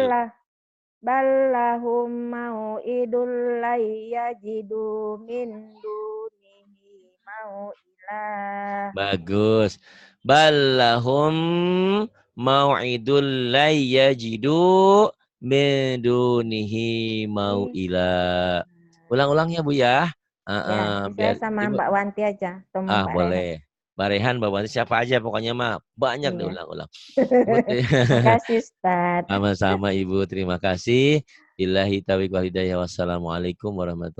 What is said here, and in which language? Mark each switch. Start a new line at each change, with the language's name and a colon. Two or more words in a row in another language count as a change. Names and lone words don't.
Arabic: بل لهم موعد لن يجدوا من دونه موئلا. Bagus. بل لهم موعد لن يجدوا من دونه موئلا.
Indonesian: Ulang-ulang ya Bu ya. Biar sama Mbak Wanti aja. Boleh. Mbak Rehan, Mbak Wanti, siapa aja pokoknya mah banyak diulang-ulang. Terima kasih Ustaz. Sama-sama Ibu, terima kasih.
Arabic: بالله التوفيق والهداية.